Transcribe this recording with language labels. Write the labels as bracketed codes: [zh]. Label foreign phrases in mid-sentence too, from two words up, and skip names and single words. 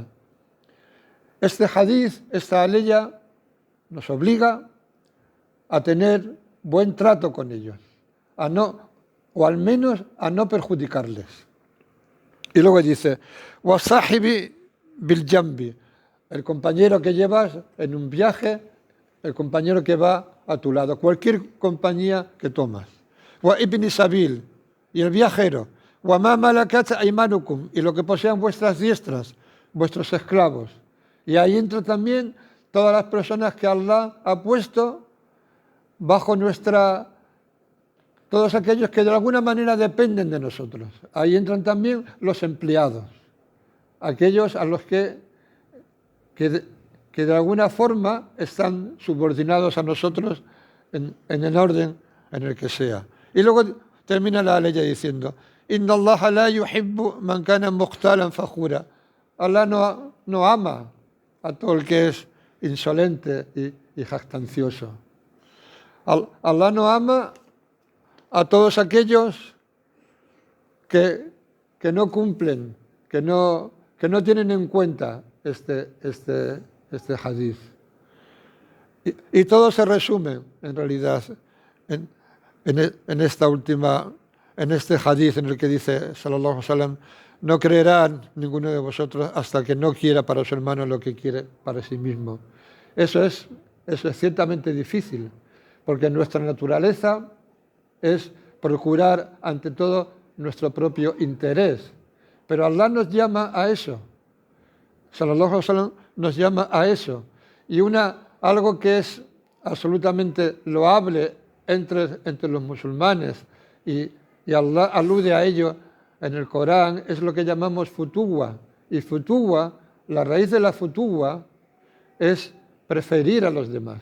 [es] Este hadiz, esta aleya, nos obliga a tener buen trato con ellos, o al menos a no perjudicarles. Y luego dice: [ar] والصاحب بالجنب, [es] el compañero que llevas en un viaje, el compañero que va a tu lado, cualquier compañía que tomas. [ar] وابن السبيل, [es] y el viajero. [ar] وما ملكت أيمانكم, [es] y lo que posean vuestras diestras, vuestros esclavos. Y ahí entra también todas las personas que Allah ha puesto bajo todos aquellos que de alguna manera dependen de nosotros. Ahí entran también los empleados, aquellos a los que que de alguna forma están subordinados a nosotros en el orden en el que sea. Y luego termina la ley diciendo, [ar] إن الله لا يحب من كان مختالا فخورا. [es] Allah no ama a todo el que es insolente y jactancioso. Allah no ama a todos aquellos que no cumplen, que no tienen en cuenta este hadith. Y todo se resume, en realidad, en este hadith en el que dice, [ar] صلى الله عليه وسلم, [es] no creerá ninguno de vosotros hasta que no quiera para su hermano lo que quiere para sí mismo. Eso es ciertamente difícil, porque nuestra naturaleza es procurar ante todo nuestro propio interés. Pero Allah nos llama a eso. [ar] صلى الله عليه وسلم [es] nos llama a eso. Y algo que es absolutamente loable entre los musulmanes, y Allah alude a ello en el Corán, es lo que llamamos futuwa. Y futuwa, la raíz de la futuwa es preferir a los demás.